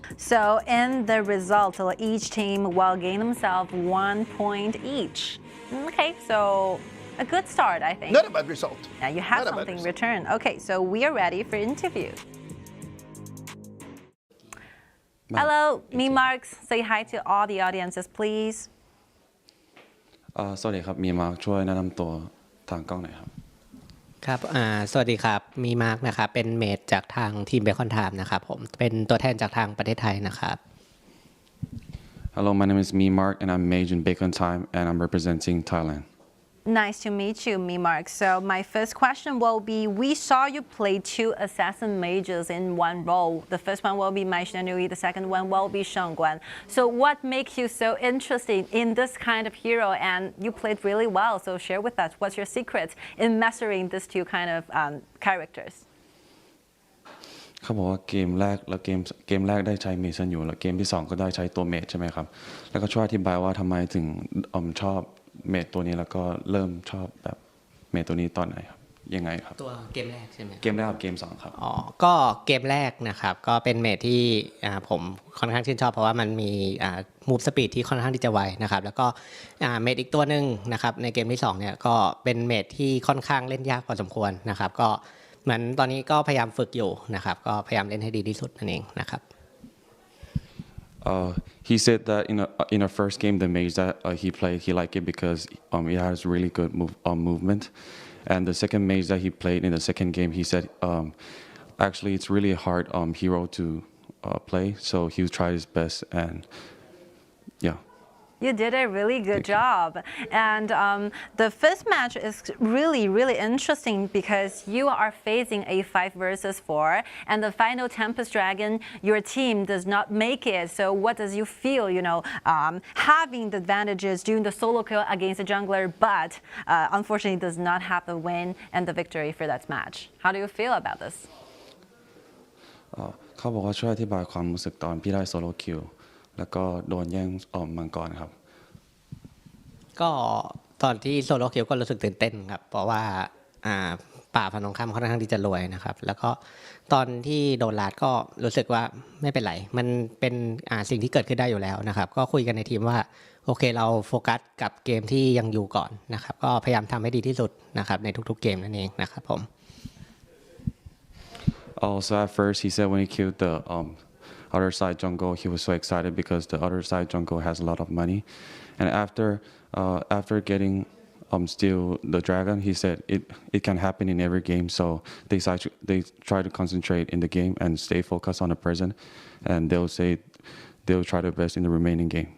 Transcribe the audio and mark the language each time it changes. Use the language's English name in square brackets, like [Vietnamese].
[English] So in the result, each team will gain themselves 1 point each. Okay, so a good start, I think. Not a bad result. Yeah, you have something in return. Okay, so we are ready for interview. Hello, me Marks. Say hi to all the audiences, please. [Thai] สวัสดีครับมีมาร์คช่วยแนะนำตัวทางกล้องหน่อยครับ ครับสวัสดีครับมีมาร์คนะครับเป็นเมดจากทางทีมเบคอนไทม์นะครับผมเป็นตัวแทนจากทางประเทศไทยนะครับ [English] Hello, my name is Me Mark and I'm mage in Bacon Time and I'm representing Thailand. Nice to meet you, Me Mark. So my first question will be, we saw you play 2 assassin mages in one role. The first one will be Mai Shenui, the second one will be Shengguan. So what makes you so interested in this kind of hero? And you played really well, so share with us, what's your secret in mastering these 2 kind of characters? [Thai] เขาบอกว่าเกมแรกแล้วเกมแรกได้ใช้เมจอยู่แล้วเกมที่2ก็ได้ใช้ตัวเมจใช่ไหมครับแล้วก็ช่วยอธิบายว่าทำไมถึงชอบเมจตัวนี้แล้วก็เริ่มชอบแบบเมจตัวนี้ตอนไหนครับยังไงครับตัวเกมแรกใช่ไหมเกมแรกกับเกม2ครับ ก็เกมแรกนะครับก็เป็นเมจที่ผมค่อนข้างชื่นชอบเพราะว่ามันมีมูฟสปีดที่ค่อนข้างที่จะไวนะครับแล้วก็เมจอีกตัวนึงนะครับในเกมที่2เนี่ยก็เป็นเมจที่ค่อนข้างเล่นยากพอสมควรนะครับก็เหมือนตอนนี้ก็พยายามฝึกอยู่นะครับก็พยายามเล่นให้ดีที่สุดนั่นเองนะครับ [English] He said that in our first game the mage that he played he liked it because it has really good movement and the second mage that he played in the second game he said actually it's really a hard hero to play so he'll try his best and yeah. You did a really good job. And the first match is really, really interesting because you are facing a 5 versus 4 and the final Tempest Dragon, your team does not make it. So what does you feel, having the advantages doing the solo kill against a jungler, but unfortunately does not have the win and the victory for that match. How do you feel about this? [Thai] เขาบอกว่าช่วยอธิบายความรู้สึกตอนพี่ได้โซโล่คิวแล้วก็โดนแย่งมังกรครับ ก็ตอนที่โซโล่คิวก็รู้สึกตื่นเต้นครับเพราะว่าป่าฝั่งตรงข้ามค่อนข้างที่จะรวยนะครับแล้วก็ตอนที่โดนลาดก็รู้สึกว่าไม่เป็นไรมันเป็นสิ่งที่เกิดขึ้นได้อยู่แล้วนะครับก็คุยกันในทีมว่าโอเคเราโฟกัสกับเกมที่ยังอยู่ก่อนนะครับก็พยายามทำให้ดีที่สุดนะครับในทุกๆเกมนั่นเองนะครับผม [English] Also at first he said when he killed the other side jungle he was so excited because the other side jungle has a lot of money and after getting steal the dragon he said it can happen in every game so they try to concentrate in the game and stay focused on the present and they'll try their best in the remaining game.